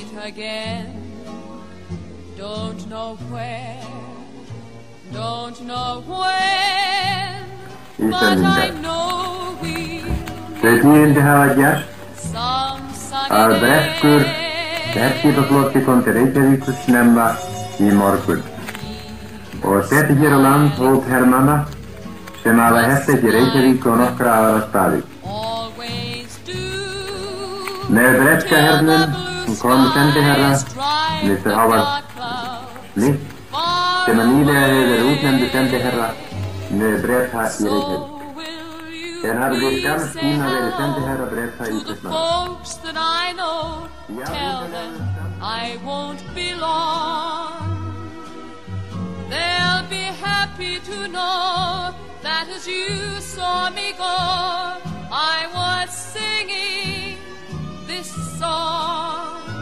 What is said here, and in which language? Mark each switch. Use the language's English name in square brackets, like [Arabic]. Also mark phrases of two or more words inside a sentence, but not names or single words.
[English] again. Don't know where, don't know when, but I know we'll [Icelandic] Þau tíðindi hafa gerst [English] some [Icelandic] að [English] sunny [Icelandic] breskur [English] day. [Icelandic] herskipafloti kom til Reykjavíkur snemma í morgun og setti hér á land hóp hermanna sem hafa hertekið Reykjavík og nokkra aðra staði. [English] Always do [Icelandic] Með breska hernum kom sendiherra Mr. Howard Smith sem að nýlega hefur verið útnefndur sendiherra með Breta í Reykjavík. Hafði skammt tíma verið sendiherra Breta í Ísland. [English] folks that I know, tell them I won't be long. They'll be happy to know that as you saw me go, I was singing this song.